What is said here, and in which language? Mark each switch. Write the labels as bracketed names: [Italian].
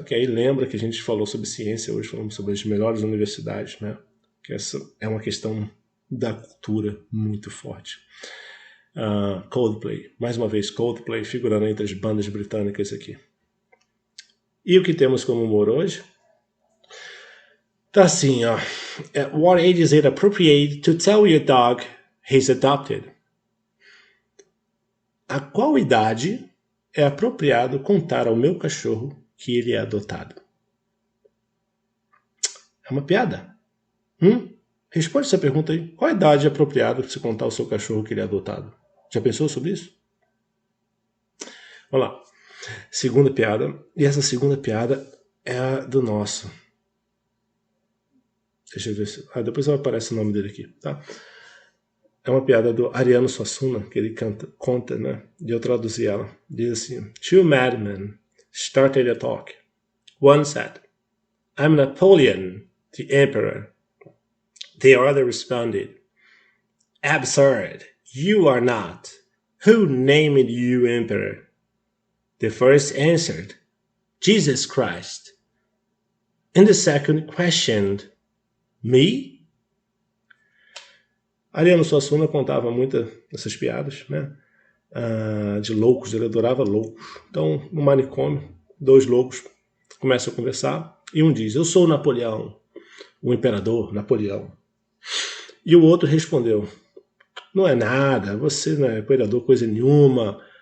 [Portuguese] Que aí lembra que a gente falou sobre ciência, hoje falamos sobre as melhores universidades, né? Que essa é uma questão da cultura muito forte. Coldplay, mais uma vez Coldplay figurando entre as bandas britânicas aqui. E o que temos como humor hoje? Tá assim, ó. [English] At what age is it appropriate to tell your dog he's adopted? [Portuguese] A qual idade é apropriado contar ao meu cachorro que ele é adotado? É uma piada? Responde essa pergunta aí. Qual a idade é apropriada para você contar ao seu cachorro que ele é adotado? Já pensou sobre isso? Vamos lá. Segunda piada. E essa segunda piada é a do nosso. Deixa eu ver se... depois aparece o nome dele aqui, tá? É uma piada do Ariano Suassuna, que ele conta, né? E eu traduzi ela. Diz assim: [English] 2 madmen started a talk. One said, I'm Napoleon, the emperor. The other responded, absurd, you are not. Who named you emperor? The first answered, Jesus Christ. And the second questioned, me? [Portuguese] Ariano Suassuna contava muito essas piadas, né? De loucos, ele adorava loucos. Então, no manicômio, 2 loucos começam a conversar e um diz, eu sou Napoleão, o imperador Napoleão. E o outro respondeu, não é nada, você não é imperador coisa nenhuma.